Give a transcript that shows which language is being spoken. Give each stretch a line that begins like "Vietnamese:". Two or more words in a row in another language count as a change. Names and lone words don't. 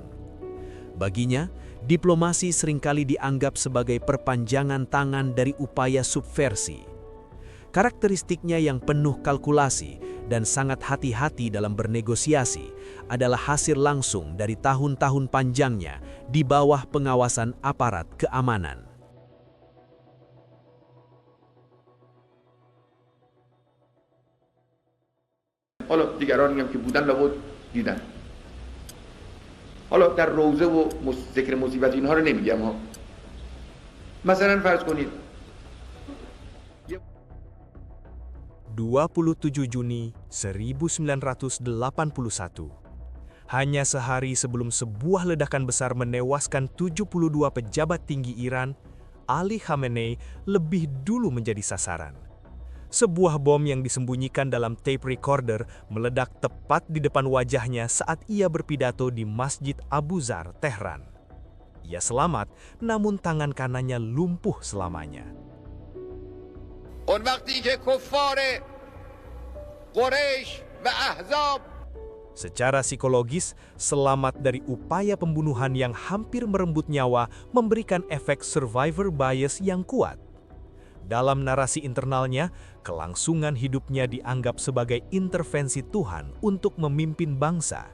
Indonesian: Baginya, diplomasi seringkali dianggap sebagai perpanjangan tangan dari upaya subversi. Karakteristiknya yang penuh kalkulasi dan sangat hati-hati dalam bernegosiasi adalah hasil langsung dari tahun-tahun panjangnya di bawah pengawasan aparat keamanan.
Persian: حالا دیگرانی هم که بودن لابد دیدن. حالا در روزه و ذکر مصیبت اینها رو نمیگم ها. مثلا فرض کنید
Indonesian: 27 Juni 1981. Hanya sehari sebelum sebuah ledakan besar menewaskan 72 pejabat tinggi Iran, Ali Khamenei lebih dulu menjadi sasaran. Sebuah bom yang disembunyikan dalam
English: tape recorder
Indonesian: meledak tepat di depan wajahnya saat ia berpidato di Masjid Abu Zar, Tehran. Ia selamat, namun tangan kanannya lumpuh selamanya.
Persian: اون وقتی که کفار قریش و احزاب
Indonesian: Secara psikologis, selamat dari upaya pembunuhan yang hampir merenggut nyawa memberikan efek
English: survivor bias
Indonesian: yang kuat. Dalam narasi internalnya, kelangsungan hidupnya dianggap sebagai intervensi Tuhan untuk memimpin bangsa.